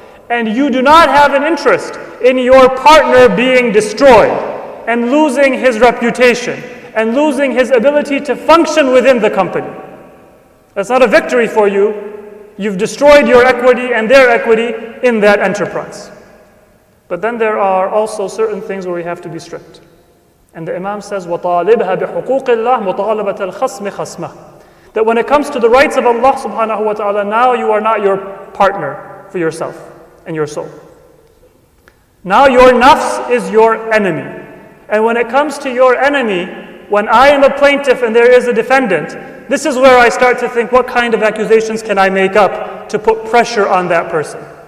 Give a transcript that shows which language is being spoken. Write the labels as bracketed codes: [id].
[en] And you do not have an interest in your partner being destroyed and losing his reputation and losing his ability to function within the company. That's not a victory for you. You've destroyed your equity and their equity in that enterprise. But then there are also certain things where we have to be strict. And the Imam says, [ar] وَطَالِبْهَا بِحُقُوقِ اللَّهِ مُطَالَبَةَ الْخَصْمِ خَصْمَهِ. [en] That when it comes to the rights of Allah subhanahu wa ta'ala, now you are not your partner for yourself and your soul. Now your nafs is your enemy. And when it comes to your enemy, when I am a plaintiff and there is a defendant, this is where I start to think, what kind of accusations can I make up to put pressure on that person?